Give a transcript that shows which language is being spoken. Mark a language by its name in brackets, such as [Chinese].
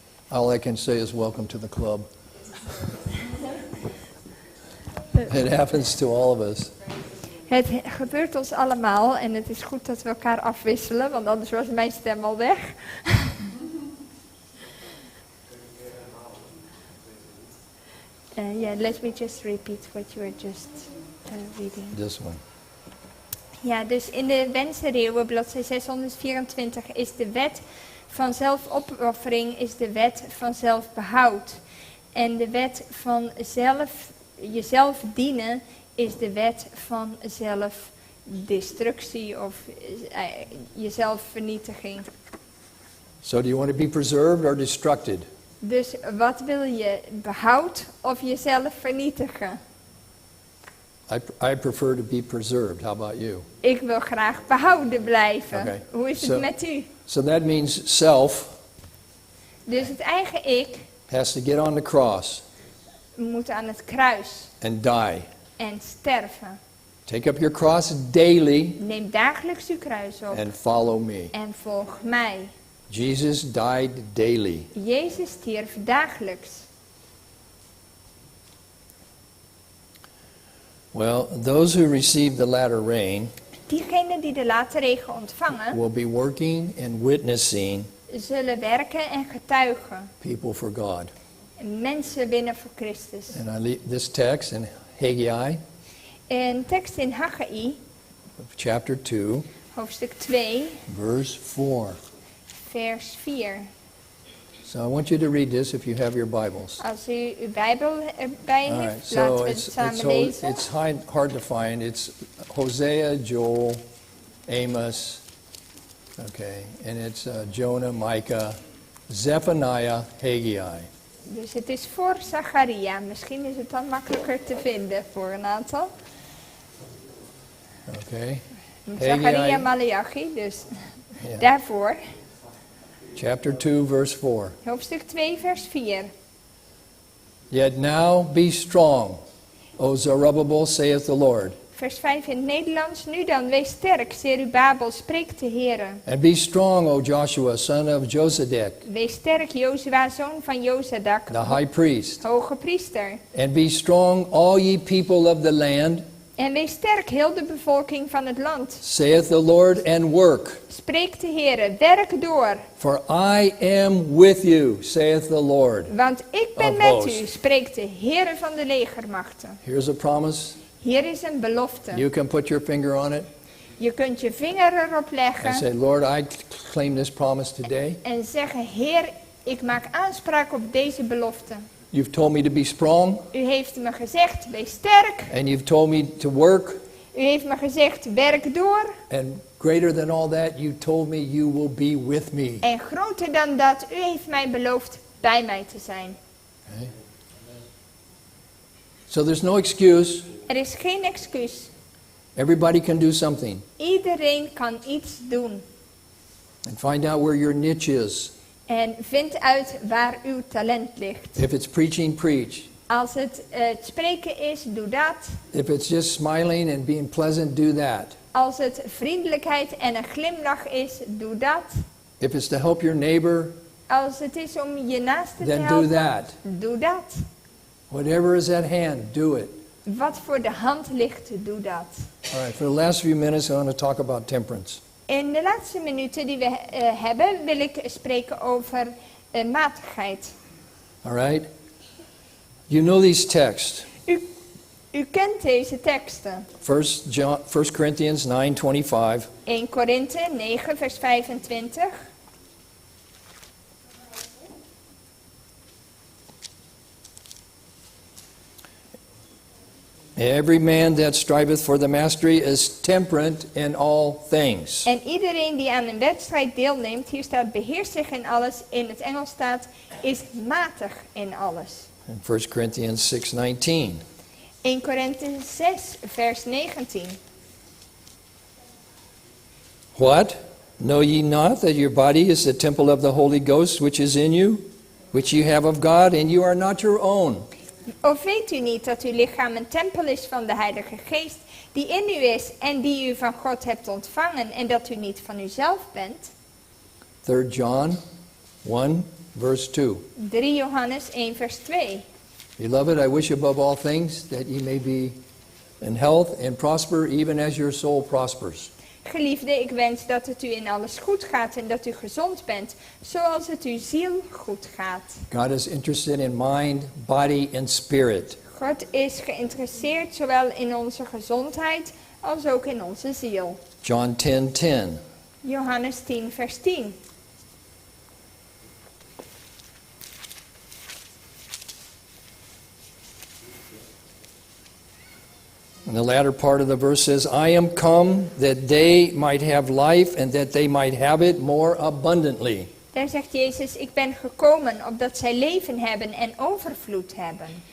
[English] All I can say is welcome to the club. It happens to all of us. [Dutch] Het gebeurt ons allemaal en het is goed dat we elkaar afwisselen, want anders was mijn stem al weg. [English] Let me just repeat what you were just reading. This one. [Dutch] Ja, dus in de Wens der eeuwen, bladzijde 624, is de wet van zelfopoffering is de wet van zelfbehoud. En de wet van jezelf dienen is de wet van zelfdestructie of jezelfvernietiging. [English] So do you want to be preserved or destructed? [Dutch] Dus wat wil je, behoud of jezelf vernietigen? [English] I prefer to be preserved. How about you? [Dutch] Ik wil graag behouden blijven. [English] Okay. [Dutch] Hoe is het met u? [English] So that means self [Dutch] Dus het eigen ik [English] has to get on the cross [Dutch] moet aan het kruis [English] and die. [Dutch] en sterven. [English] Take up your cross daily [Dutch] Neem dagelijks uw kruis op [English] and follow me. [Dutch] en volg mij. [English] Jesus died daily. [Dutch] Jezus stierf dagelijks. [English] Well, those who receive the latter rain [Dutch] Diegenen die de late regen ontvangen, [English] will be working and witnessing [Dutch] zullen werken en getuigen [English] people for God. [Dutch] mensen winnen voor Christus. [English] And I this text in Haggai, [Dutch] Een tekst in Haggai, [English] chapter 2, [Dutch] hoofdstuk 2, [English] verse 4. [Dutch] vers 4. [English] So I want you to read this if you have your Bibles. [Dutch] Als u uw Bijbel erbij [English] All [Dutch] heeft, [English] right, [Dutch] laten [English] so [Dutch] we het samen [English] it's [Dutch] lezen. [English] hard to find. It's Hosea, Joel, Amos, okay, and it's Jonah, Micah, Zephaniah, Haggai. [Dutch] Dus het is voor Zacharia. Misschien is het dan makkelijker te vinden voor een aantal. [English] Okay, [Dutch] Zacharia, Maleachi, dus [English] yeah. [Dutch] daarvoor. [English] Chapter 2, verse 4. [Dutch] Hoofdstuk 2, vers 4. [English] Yet now be strong, O Zerubbabel, saith the Lord. [Dutch] Vers 5 in het Nederlands. Nu dan, wees sterk, Zerubabel, spreekt de Heere. [English] And be strong, O Joshua, son of Josedek, [Dutch] Wees sterk, Jozua, zoon van Jozadak, [English] the high priest. [Dutch] hoge priester. [English] And be strong, all ye people of the land, [Dutch] En wees sterk, heel de bevolking van het land. [English] saith the Lord, and work. [Dutch] Spreekt de Heere, werk door. [English] For I am with you, saith the Lord. [Dutch] Want ik ben [English] Of [Dutch] met [English] hosts. [Dutch] u, spreekt de Heere van de legermachten. [English] Here's a promise. [Dutch] Hier is een belofte. [English] You can put your finger on it [Dutch] Je kunt je vinger erop [English] and [Dutch] leggen [English] say, Lord, I claim this promise today. [Dutch] en zeggen, Heer, ik maak aanspraak op deze belofte. [English] You've told me to be strong, [Dutch] U heeft me gezegd, wees sterk. [English] and you've told me to work, [Dutch] U heeft me gezegd, werk door. [English] and greater than all that, you told me you will be with me. [Dutch] En groter dan dat, u heeft mij beloofd bij mij te zijn. [English] Okay? So there's no excuse. [Dutch] Er is geen excuus. [English] Everybody can do something. [Dutch] Iedereen kan iets doen. [English] And find out where your niche is. [Dutch] En vind uit waar uw talent ligt. [English] If it's preaching, preach. [Dutch] Als het spreken is, doe dat. [English] If it's just smiling and being pleasant, do that. [Dutch] Als het vriendelijkheid en een glimlach is, doe dat. [English] If it's to help your neighbor, [Dutch] Als het is om je naaste te [English] then do [Dutch] helpen, [English] that. [Dutch] doe dat. [English] Whatever is at hand, do it. [Dutch] Wat voor de hand ligt, doe dat. [English] All right, for the last few minutes, I want to talk about temperance. [Dutch] In de laatste minuten die we hebben, wil ik spreken over matigheid. [English] All right? You know these texts. [Dutch] U kent deze teksten. [English] 1 Corinthians 9:25. [Dutch] 1 Korinthe 9, vers 25. [English] Every man that striveth for the mastery is temperate in all things. [Dutch] En iedereen die aan een wedstrijd deelneemt, hier staat beheerst zich in alles, in het Engels staat is matig in alles. [English] In 1 Corinthians 6:19. [Dutch] 1 Korinthe 6, vers 19. [English] What? Know ye not that your body is the temple of the Holy Ghost which is in you, which you have of God, and you are not your own? [Dutch] Of weet u niet dat uw lichaam een tempel is van de Heilige Geest, die in u is en die u van God hebt ontvangen, en dat u niet van uzelf bent? [English] 3 John 1, verse 2. [Dutch] 3 Johannes 1, vers 2. [English] Beloved, I wish above all things that ye may be in health and prosper, even as your soul prospers. [Dutch] Geliefde, ik wens dat het u in alles goed gaat en dat u gezond bent, zoals het uw ziel goed gaat. [English] God is interested in mind, body, and spirit. [Dutch] God is geïnteresseerd zowel in onze gezondheid als ook in onze ziel. [English] John 10:10. [Dutch] Johannes 10, vers 10. [English] And the latter part of the verse says, I am come that they might have life and that they might have it more abundantly. [Dutch] Daar zegt Jezus, ik ben gekomen opdat zij leven hebben en overvloed hebben.